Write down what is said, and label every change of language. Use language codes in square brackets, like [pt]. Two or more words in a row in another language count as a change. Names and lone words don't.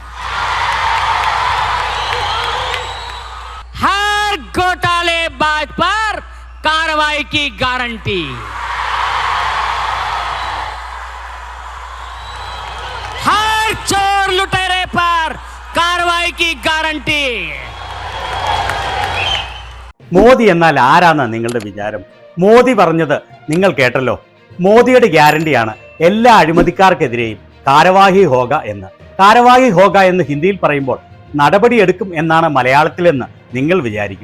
[hi] हर घोटालेबाज पर कार्रवाई की गारंटी, हर चोर लुटेरे पर कार्रवाई की गारंटी। [ml] മോദി എന്നാൽ ആരാന്ന നിങ്ങളുടെ വിചാരം? മോദി പറഞ്ഞത് നിങ്ങൾ കേട്ടല്ലോ. മോദിയുടെ ഗ്യാരണ്ടിയാണ് എല്ലാ അഴിമതിക്കാർക്കെതിരെയും [hi] कार्रवाई होगा [ml] എന്ന്. [hi] कार्रवाई होगा [ml] എന്ന് ഹിന്ദിയിൽ പറയുമ്പോൾ നടപടിയെടുക്കും എന്നാണ് മലയാളത്തിലെന്ന് നിങ്ങൾ വിചാരിക്കും.